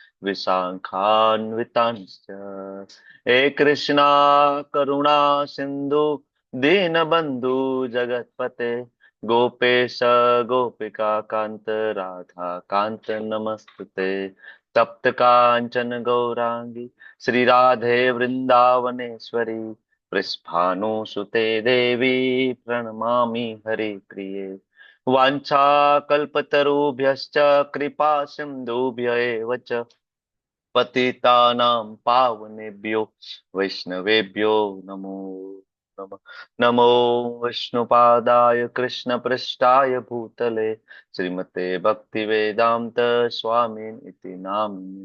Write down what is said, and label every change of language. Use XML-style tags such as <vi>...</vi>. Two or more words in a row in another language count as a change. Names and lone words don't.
<sa>विशाखान्विताश्च हे कृष्ण करुणा सिन्धु दीनबन्धु जगत्पते गोपेश गोपिका कान्त राधा कान्त नमस्तुते. तप्त काञ्चन गौराङ्गि श्री राधे वृन्दावनेश्वरि पृष्ठानुसुते देवि પ્रणमामि हरिप्रिये. वाञ्छाकल्पतरुभ्यश्च कृपा सिन्धुभ्य एव च पतितानां पावनेभ्यो वैष्णवेभ्यो नमो नमः. नमो विष्णुपादाय कृष्णपृष्ठाय भूतले श्रीमते भक्तिवेदांत स्वामिन् इति नामिने.</sa>